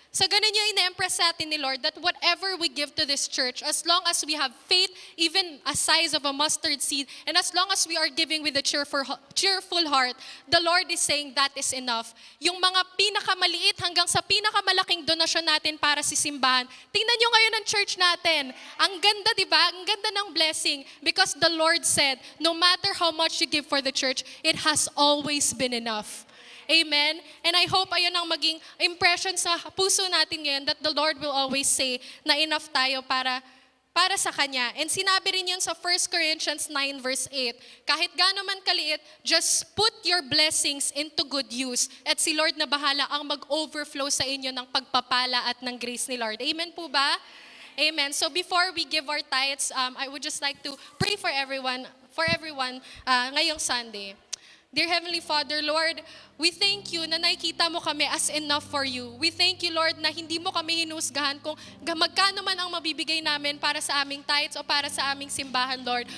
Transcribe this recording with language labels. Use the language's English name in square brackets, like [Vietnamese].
[Filipino] So ganun yung ina-impress sa atin ni Lord [English] that whatever we give to this church, as long as we have faith, even a size of a mustard seed, and as long as we are giving with a cheerful heart, the Lord is saying that is enough. [Filipino] Yung mga pinakamaliit hanggang sa pinakamalaking donasyon natin para sa simbahan, tingnan nyo ngayon ang church natin. Ang ganda, di ba? Ang ganda ng [English] blessing because the Lord said, no matter how much you give for the church, it has always been enough. [Filipino] Amen? [English] And I hope [Filipino] ayun ang maging impression sa puso natin ngayon [English] that the Lord will always say [Filipino] na enough tayo para sa Kanya. And sinabi rin yun sa 1 Corinthians 9 verse 8, kahit gaano man kaliit, [English] just put your blessings into good use. [Filipino] At si Lord na bahala ang mag-overflow sa inyo ng pagpapala at ng grace ni Lord. Amen po ba? Amen. [English] So before we give our tithes, I would just like to pray for everyone ngayong Sunday. Dear Heavenly Father, Lord, we thank you [Filipino] na nakikita mo kami [English] as enough for you. We thank you, Lord, [Filipino] na hindi mo kami hinusgahan kung magkano man ang mabibigay namin para sa aming tithes o para sa aming simbahan, Lord.